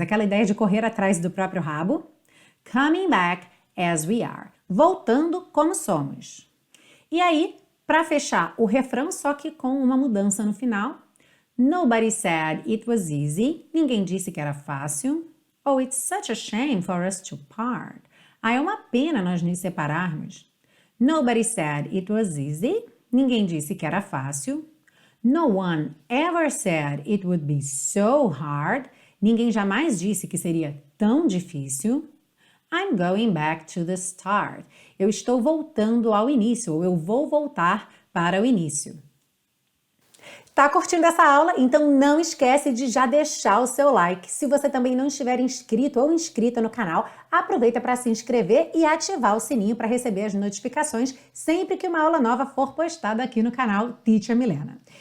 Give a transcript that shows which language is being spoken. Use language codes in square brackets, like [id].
[pt] Aquela ideia de correr atrás do próprio rabo. [en] Coming back as we are. [pt] Voltando como somos. E aí, para fechar o refrão, só que com uma mudança no final. [en] Nobody said it was easy. [pt] Ninguém disse que era fácil. [en] Oh, it's such a shame for us to part. [pt] É uma pena nós nos separarmos. [en] Nobody said it was easy. [pt] Ninguém disse que era fácil. [en] No one ever said it would be so hard. [pt] Ninguém jamais disse que seria tão difícil. [en] I'm going back to the start. [pt] Eu estou voltando ao início, ou eu vou voltar para o início. Tá curtindo essa aula? Então não esquece de já deixar o seu like. Se você também não estiver inscrito ou inscrita no canal, aproveita para se inscrever e ativar o sininho para receber as notificações sempre que uma aula nova for postada aqui no canal Teacher Milena.